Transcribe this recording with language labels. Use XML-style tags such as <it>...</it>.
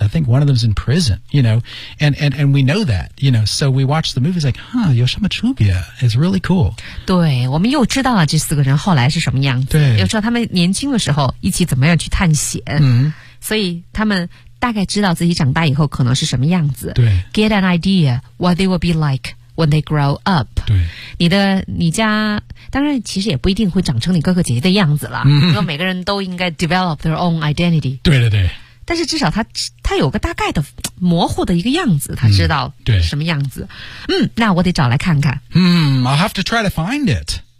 <en>I think one of them is in prison, you know, and we know that, you know, so we watch the movie, it's like, huh,</en> <zh>有什么区别?</zh> <en>It's really cool.</en> <zh>对，我们又知道了这四个人后来是什么样子，对，又知道他们年轻的时候一起怎么样去探险，嗯，所以他们大概知道自己长大以后可能是什么样子。对。</zh> <en>Get an idea what they will be like when they grow up.</en> <zh>对。你家当然其实也不一定会长成你哥哥姐姐的样子了。嗯。因为每个人都应该</zh> <en>develop their own identity.</en> <zh>对对对。但是至少他有个大概的模糊的一个样子，他知道什么样子。嗯，那我得找来看看。</zh> <en>嗯 ,I'll have to try to find it.</en>